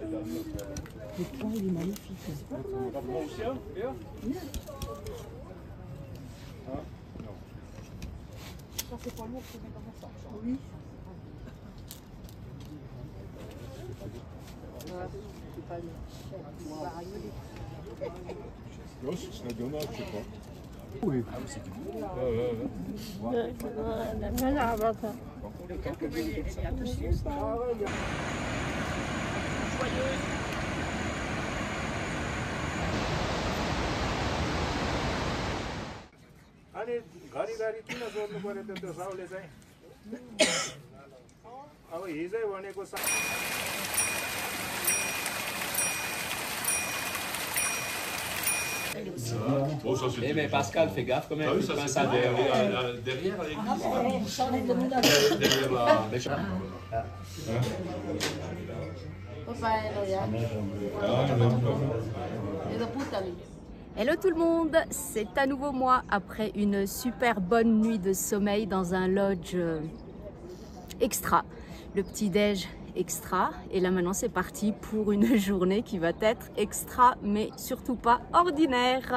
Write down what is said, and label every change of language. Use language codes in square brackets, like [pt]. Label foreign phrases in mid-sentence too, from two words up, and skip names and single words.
[fr] Le point, il est magnifique. Ça, c'est pas lourd, c'est comme ça. Oui. C'est pas lourd. Non, c'est la donne, je sais pas. Oui. Ah, c'est du bon. [ne] अनि घरिघरि किन सोध्नु पर्यो त्यो साउले चाहिँ अब हिजै भनेको [fr] Eh mais Pascal, fais gaffe quand même. Ah oui, ça c'est ça derrière l'église. Hello tout le monde, c'est à nouveau moi après une super bonne nuit de sommeil dans un lodge extra, le petit-déj extra, et là maintenant c'est parti pour une journée qui va être extra mais surtout pas ordinaire.